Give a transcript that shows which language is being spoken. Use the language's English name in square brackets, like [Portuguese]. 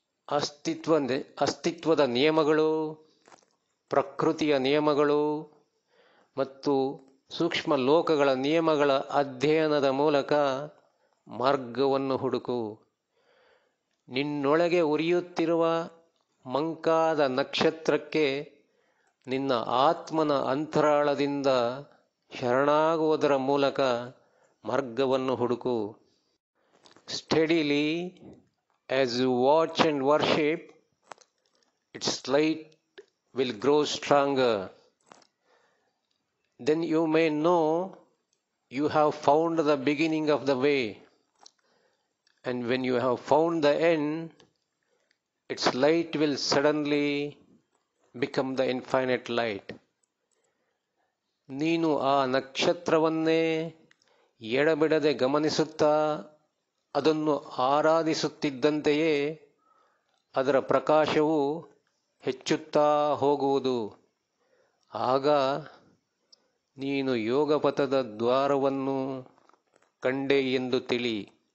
[Kannada] ಅಸ್ತಿತ್ವದ ನಿಯಮಗಳು, ಪ್ರಕೃತಿಯ ನಿಯಮಗಳು ಮತ್ತು ಸೂಕ್ಷ್ಮ ಲೋಕಗಳ ನಿಯಮಗಳ ಅಧ್ಯಯನದ ಮೂಲಕ ಮಾರ್ಗವನ್ನು ಹುಡುಕು. ನಿನ್ನೊಳಗೆ ಉರಿಯುತ್ತಿರುವ ಮಂಕಾದ ನಕ್ಷತ್ರಕ್ಕೆ ನಿನ್ನ ಆತ್ಮನ ಅಂತರಾಳದಿಂದ ಶರಣಾಗುವುದರ ಮೂಲಕ ಮಾರ್ಗವನ್ನು ಹುಡುಕು. [English] Steadily, as you watch and worship, its light will grow stronger. Then you may know you have found the beginning of the way. And when you have found the end, its light will suddenly become the infinite light. [Kannada] ನೀನು ಆ ನಕ್ಷತ್ರವನ್ನೇ ಎಡಬಿಡದೆ ಗಮನಿಸುತ್ತಾ ಅದನ್ನು ಆರಾಧಿಸುತ್ತಿದ್ದಂತೆಯೇ ಅದರ ಪ್ರಕಾಶವು ಹೆಚ್ಚುತ್ತಾ ಹೋಗುವುದು. ಆಗ ನೀನು ಯೋಗಪಥದ ದ್ವಾರವನ್ನು ಕಂಡೆ ಎಂದು ತಿಳಿ.